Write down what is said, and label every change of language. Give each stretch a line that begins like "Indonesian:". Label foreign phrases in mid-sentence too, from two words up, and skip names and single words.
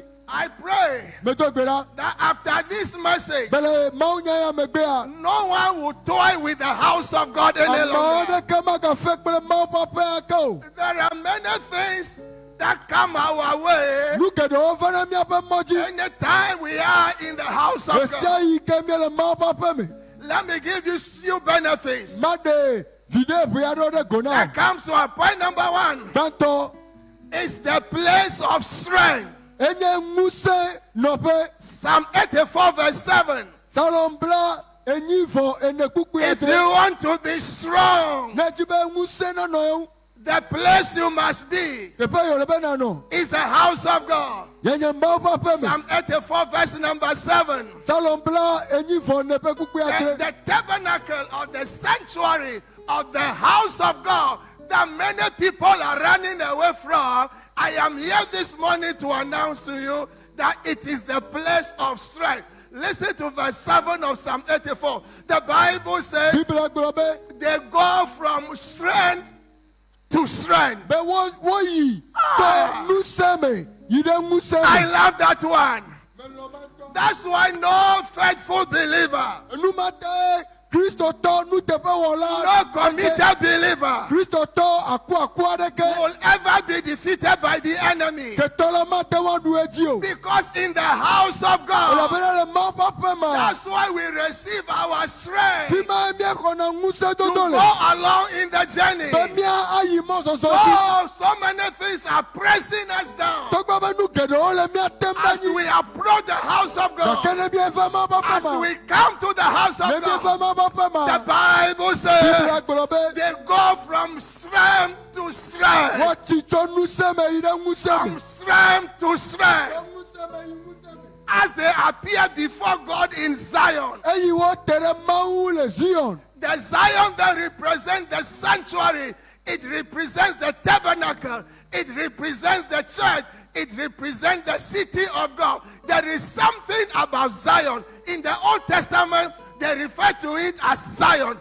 English: I pray
Ewe: Medo gbe ɖa.
English: that after this message,
Ewe: Bele Mawu nya ya megbea.
English: no one will toy with the house of God any
Ewe: Amewo
English: longer.
Ewe: ɖeke magafe kple Mawu ƒe aƒe ake o.
English: There are many things that come our way
Ewe: Nu geɖewo va ɖe míaƒe mɔ dzi.
English: anytime we are in the house
Ewe: Ɣe
English: of
Ewe: sia
English: God.
Ewe: yi ke míele Mawu ƒe aƒe me.
English: Let me give you few benefits.
Ewe: Maɖe vi ɖe ʋe aɖewo ɖe go na
English: That comes to our point number one.
Ewe: gbãtɔ.
English: It's the place of strength.
Ewe: Enye ŋusẽ nɔƒe.
English: Psalm 84 verse 7.
Ewe: Psalm bla enyi vɔ ene kpukpui
English: If
Ewe: ade.
English: you want to be strong,
Ewe: Ne dzi be ŋusẽ nenɔ ye ŋu.
English: The place you must be
Ewe: teƒe yɔ le be nanɔ.
English: is the house of God.
Ewe: Yenye Mawu ƒe aƒe me.
English: Psalm 84 verse number 7.
Ewe: Salom bla enyi vɔ ne ƒe kukui
English: And
Ewe: adre.
English: the tabernacle of the sanctuary of the house of God that many people are running away from. I am here this morning to announce to you that it is the place of strength. Listen to verse 7 of Psalm 84. The Bible says
Ewe: Bibla gblɔ be
English: they go from strength to strength.
Ewe: woyi tso ŋusẽ me yi ɖe ŋusẽ
English: I
Ewe: me.
English: love that one. That's why no faithful believer,
Ewe: Enumate Kristotɔ nuteƒewɔla.
English: no committed believer
Ewe: Kristotɔ aku aɖeke.
English: will ever be defeated by the enemy.
Ewe: Ketɔla mate ŋu aɖu edzi o.
English: Because in the house of God,
Ewe: Elabena le Mawu ƒe aƒe me.
English: that's why we receive our strength
Ewe: Fi ma míexɔna ŋusẽ
English: to
Ewe: dodo
English: go
Ewe: le.
English: along in the journey.
Ewe: Be mía ayi mɔzɔzɔ dzi.
English: Oh, so many things are pressing us down
Ewe: Tɔgba be nu geɖewo le mía tem ɖe
English: as
Ewe: anyi.
English: we approach the house of
Ewe: Gake
English: God.
Ewe: ne míeva Mawu ƒe
English: As
Ewe: aƒe me.
English: we come to the house
Ewe: Ne
English: of
Ewe: míeva
English: God,
Ewe: Mawu ƒe aƒe
English: the
Ewe: me.
English: Bible
Ewe: Bibla
English: says
Ewe: gblɔ be
English: they go from strength to strength.
Ewe: woatsi tso ŋusẽ me yi ɖe ŋusẽ me.
English: From strength to strength.
Ewe: Ŋusẽ me yi ŋusẽ me.
English: As they appear before God in Zion.
Ewe: Eyi wote ɖe Mawu le Zion.
English: The Zion that represents the sanctuary, it represents the tabernacle, it represents the church, it represents the city of God. There is something about Zion. In the Old Testament, they refer to it as Zion.